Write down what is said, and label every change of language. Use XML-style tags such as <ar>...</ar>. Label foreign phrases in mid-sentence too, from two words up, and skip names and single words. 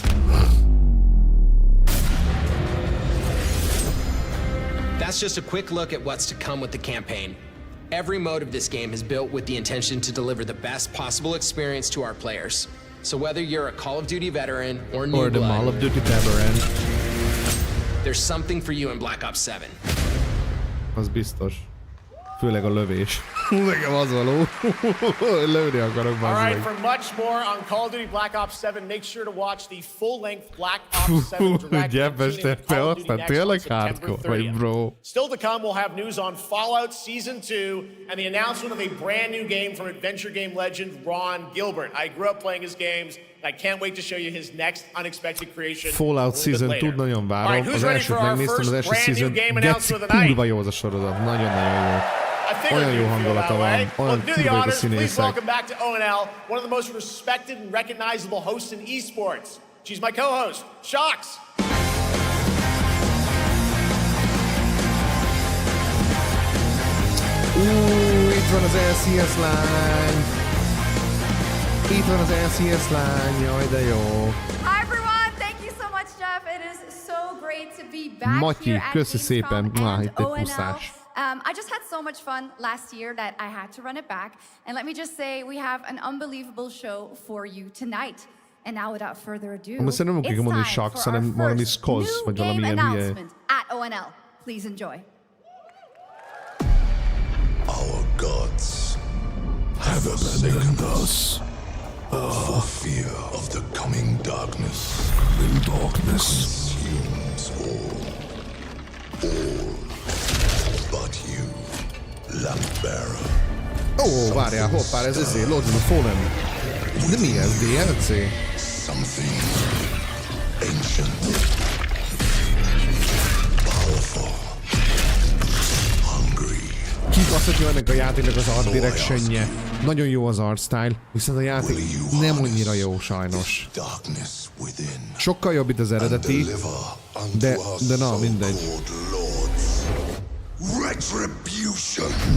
<en>That's just a quick look at what's to come with the campaign. Every mode of this game is built with the intention to deliver the best possible experience to our players. So whether you're a Call of Duty veteran or new blood, Call of Duty veteran, there's something for you in Black Ops 7.</en> <hu>Az biztos. Főleg a lövés. Nekem az való. Lőni akarok</hu> <en>All right,</en> <hu>meg.</hu> <en>for much more on Call of Duty Black Ops 7, make sure to watch the full-length Black Ops 7 direct</en> <hu>Gyepes, te aztán tényleg hardcore vagy, bro.</hu> <en>Still to come, we'll have news on Fallout Season 2 and the announcement of a brand new game from adventure game legend Ron Gilbert. I grew up playing his games, and I can't wait to show you his next unexpected creation.</en> <hu>Fallout Season 2 nagyon várom. Az elsőt megnéztem, az első season geci kurva jó az a sorozat. Nagyon-nagyon jó. Olyan jó hangulata van, olyan kurva jó a színészek.</hu> <en>Please welcome back to ONL, one of the most respected and recognizable hosts in esports. She's my co-host, Shox.</en> <hu>Itt van az LCS lány. Itt van az LCS lány, jaj de jó.</hu> <en>Hi everyone, thank you so much, Jeff. It is so great to be back</en> <hu>Matyi,</hu> <en>here at</en> <hu>köszi szépen.</hu> <en>Gamescom</en> <hu>Itt</hu> <en>and</en> <hu>egy puszás.</hu> <en>I just had so much fun last year that I had to run it back. And let me just say, we have an unbelievable show for you tonight. And now, without further ado,</en> <hu>Most nem kell mondani Shox, hanem valami Skoz, vagy valami ilyen hülye.</hu> <en>At ONL. Please enjoy. Our gods have abandoned us for fear of the coming darkness. Consumes all but you, Lampbearer.</en> <hu>Ó, várjál, hoppá, ez ezért, Lord of the Fallen. De mi ez, DLC?</hu> <en>Something ancient, powerful, hungry.</en> <hu>Kibaszhatja ennek a játéknak az</hu> <en>art directionje.</en> <hu>Nagyon jó az</hu> <en>art style,</en> <hu>viszont a játék nem annyira jó sajnos. Sokkal jobb itt az eredeti, de na, mindegy.</hu> <en>Retribution.</en>